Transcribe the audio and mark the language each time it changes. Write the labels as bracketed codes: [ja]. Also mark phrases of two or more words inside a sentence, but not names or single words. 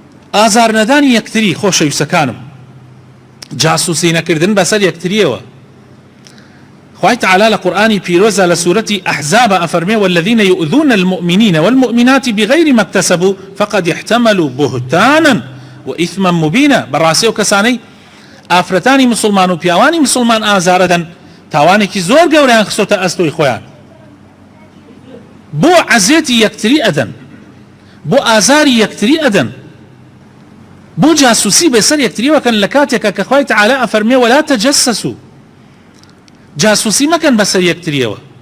[ckb] ئازار نەدانی یەکتری خۆشەویستەکانم جاسووسی نەکردن بەسەر یەکتریەوە. خوای تعالی لقرآن پیروزا لسورة أحزاب أفرمي [ar] والذين يؤذون المؤمنين والمؤمنات بغير ما اكتسبوا فقد احتملوا بهتانا وإثما مبينا. [ckb] براسي وكساني ئافرەتانی مسلمان و پیاوانی مسلمان ئازارەدەن تاوانێکی زۆر گەورەیان خستۆتە ئەستۆی خۆیان بۆ عەزێتی یەکتری ئەدەن بۆ ئازاری یەکتری ئەدەن بۆ جاسووسی بەسەر یەکتریەوەکەن لە کاتێکە کە خوای تعالی ئەفەرمێ [ar] وەلا تەجەسەسوا [ckb] جاسووسی مەکەن بەسەر یەکتریەوە.